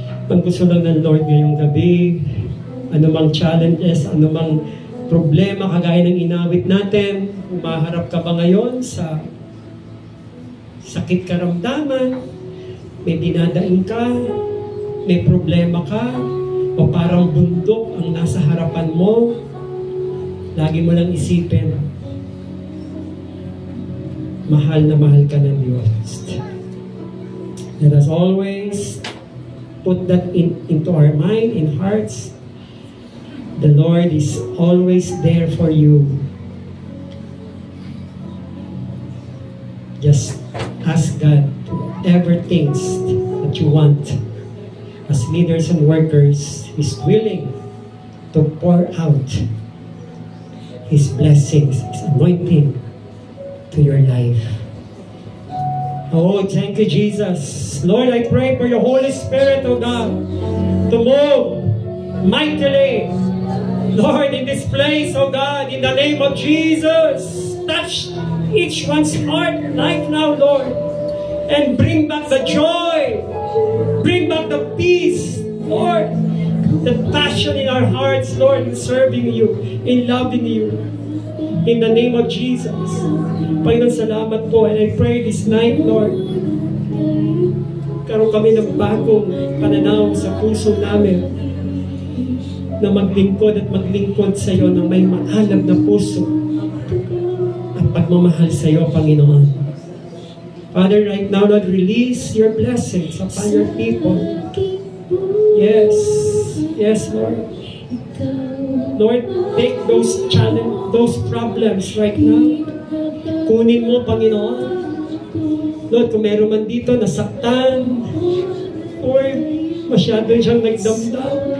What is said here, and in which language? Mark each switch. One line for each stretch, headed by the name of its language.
Filipino: Ang gusto lang ng Lord ngayong gabi, anumang challenges, anumang problema kagaya ng inawit natin, umaharap ka ba ngayon sa sakit karamdaman, may dinadaing ka, may problema ka, o parang bundok ang nasa harapan mo, lagi mo lang isipin, mahal na mahal ka ng Diyos.
English: Let us always put that into our mind, in hearts. The Lord is always there for you. Just ask God to whatever things that you want. As leaders and workers, He's willing to pour out His blessings, His anointing to your life. Oh, thank you, Jesus. Lord, I pray for your Holy Spirit, oh God, to move mightily, Lord, in this place, oh God, in the name of Jesus. Touch each one's heart right now, Lord, and bring back the joy, bring back the peace, Lord, the passion in our hearts, Lord, in serving you, in loving you. In the name of Jesus.
Filipino: Panginoon, salamat po.
English: And I pray this night, Lord,
Filipino: karoon kami ng bagong pananaw sa puso namin na maglingkod at maglingkod sa iyo ng may maalab na puso at pagmamahal sa iyo, Panginoon.
English: Father, right now, Lord, release your blessings upon your people. Yes. Yes, Lord. Lord, take those challenges, those problems right now.
Filipino: Kunin mo, Panginoon. Lord, kung meron man dito nasaktan, Lord, masyado siyang nagdamdam.